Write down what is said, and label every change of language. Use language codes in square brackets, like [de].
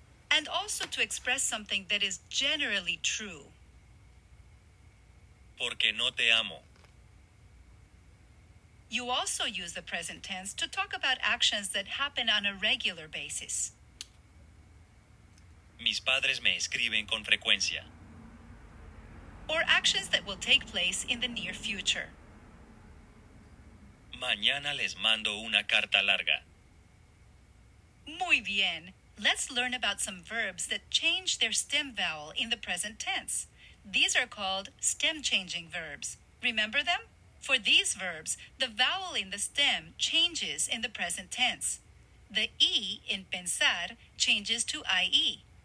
[en] And also to express something that is generally true. [es] Porque no te amo. [en] You also use the present tense to talk about actions that happen on a regular basis. [es] Mis padres me escriben con frecuencia. [en] Or actions that will take place in the near future. [es] Mañana les mando una carta larga. Muy bien. [en] Let's learn about some verbs that change their stem vowel in the present tense. These are called stem-changing verbs. Remember them? For these verbs, the vowel in the stem changes in the present tense. The E in pensar changes to IE.